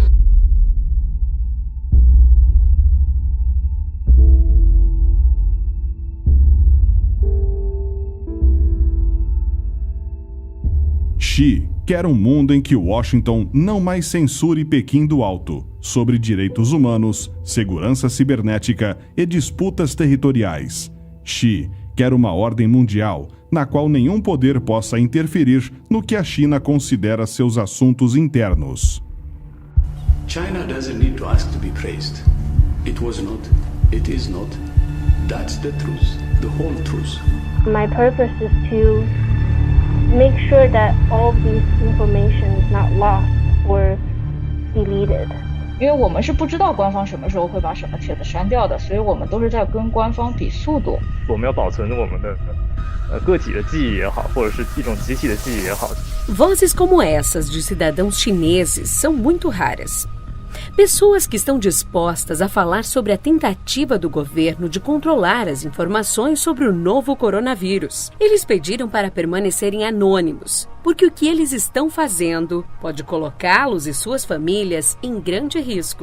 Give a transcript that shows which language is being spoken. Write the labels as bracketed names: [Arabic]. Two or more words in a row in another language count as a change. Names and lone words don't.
[Portuguese] Xi quer um mundo em que Washington não mais censure Pequim do alto sobre direitos humanos, segurança cibernética e disputas territoriais. Xi quer uma ordem mundial na qual nenhum poder possa interferir no que a China considera seus assuntos internos. [English] China doesn't need to ask to be praised. It was not, it is not. That's the truth, the whole truth. My purpose is to make sure that all this information is not lost or deleted. [Chinese] 因为我们是不知道官方什么时候会把什么帖子删掉的，所以我们都是在跟官方比速度。我们要保存我们的个体的记忆也好，或者是一种集体的记忆也好。 [Portuguese] Vozes como essas de cidadãos chineses são muito raras. Pessoas que estão dispostas a falar sobre a tentativa do governo de controlar as informações sobre o novo coronavírus. Eles pediram para permanecerem anônimos, porque o que eles estão fazendo pode colocá-los e suas famílias em grande risco.